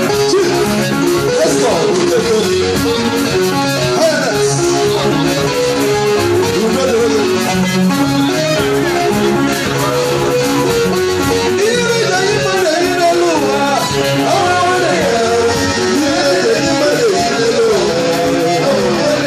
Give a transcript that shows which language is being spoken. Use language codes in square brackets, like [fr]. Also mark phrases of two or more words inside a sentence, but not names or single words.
[en] Chief, let's go. Highness. You know the way. [ig] Ihe dị mma na-eri n'elu ụwa. Ihe dị mma na-eri n'elu ụwa.